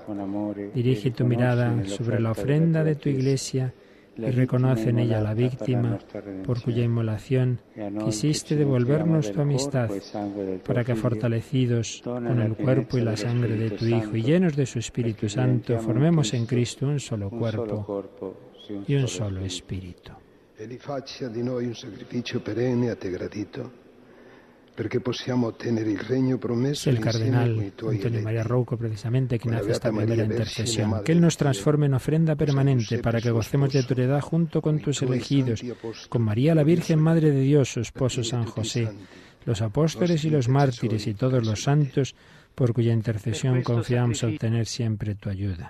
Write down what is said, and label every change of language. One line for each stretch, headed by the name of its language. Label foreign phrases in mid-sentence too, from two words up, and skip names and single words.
Spanish: Dirige tu mirada sobre la ofrenda de tu Iglesia y reconoce en ella la víctima por cuya inmolación quisiste devolvernos tu amistad, para que fortalecidos con el cuerpo y la sangre de tu Hijo y llenos de su Espíritu Santo, formemos en Cristo un solo cuerpo y un solo espíritu.
Italian: Egli faccia di noi un sacrificio perenne a te gradito, perché possiamo ottenere il regno promesso.
Spanish: El cardenal Antonio María Rouco, precisamente, quien hace esta primera intercesión, que Él nos transforme en ofrenda permanente para que gocemos de tu heredad junto con tus elegidos, con María la Virgen, Madre de Dios, su esposo San José, los apóstoles y los mártires y todos los santos, por cuya intercesión confiamos obtener siempre tu ayuda.